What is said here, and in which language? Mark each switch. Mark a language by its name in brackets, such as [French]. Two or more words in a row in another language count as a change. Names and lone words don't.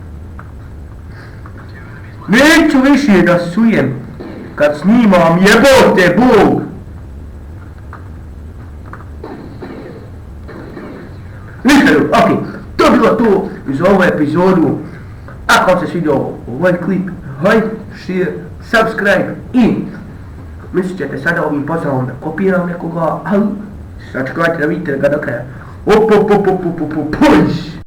[Bosnian] Neću više da sujem kad snimam, jebote Bog! Ok, to je bilo to iz ovu epizodu. Ako vam se svidio ovaj klip, [English] like, share, subscribe [Bosnian] i mislit ćete sada ovim pozdravom da kopiram nekoga, ali sačekajte da vidite ga do kraja. [English] Push!